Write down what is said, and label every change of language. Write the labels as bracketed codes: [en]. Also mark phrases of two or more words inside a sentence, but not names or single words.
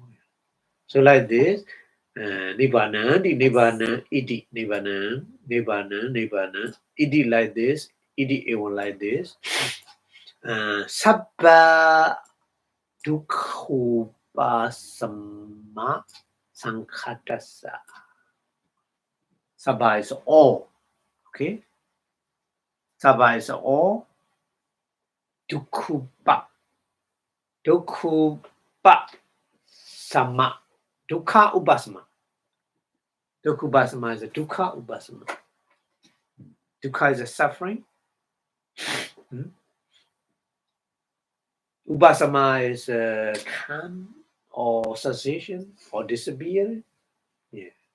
[en] So like this, [pi] Nibbana, Iti, Nibbana, Iti [en] like this, Iti even like this. [pi] Sabba Dukkupasama Sankhatasa. [en] Sabba is all. Okay? Sabba is all. [pi] Dukkupa Sama. Dukkha Upasama. Dukkupasama [en] is a [pi] Dukkha Upasama. [en] Dukkha is a suffering. Upasama is calm or cessation or disappear. Yeah.